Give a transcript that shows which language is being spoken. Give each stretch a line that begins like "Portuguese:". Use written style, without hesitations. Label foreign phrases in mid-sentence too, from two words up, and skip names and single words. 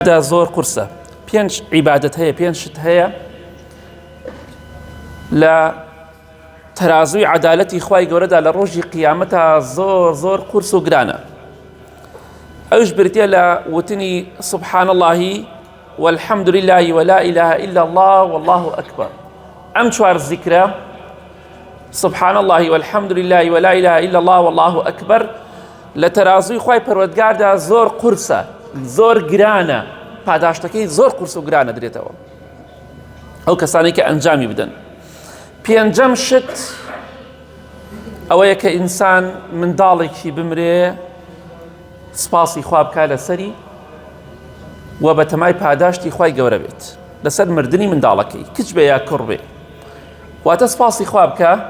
Central Kurdish: دا زۆر قورسە پێنج عیبادەت هەیە پێنج شت هەیە لە تەرازوی عەدالەتی خوای گەورەدا لە ڕۆژی قیامەتە زۆر زۆر قورس و گرانە ئەوش بریتە لە وتنی
Arabic: سبحان الله والحمد لله ولا إله إلا الله والله أكبر
Central Kurdish: ئەم چوار زیکرە
Arabic: سبحان الله والحمد لله ولا إله إلا الله والله أكبر
Central Kurdish: لە تەرازوی خوای پەروەردگاردا زۆر قورسە زۆر گرانە پاداشتەکەی زۆر قورس و گرانە درێتەوە ئەو کەسانی کە ئەنجامی بدەن پێنجەم شت ئەوەیە کە ئینسان منداڵێکی بمرێ سپاسی خوا بکا لەسەری و بە تەمای پاداشتی خوای گەورە بێت لەسەر مردنی منداڵەکەی کچ بێ یا کوڕ بێ واتە سپاسی خوا بکە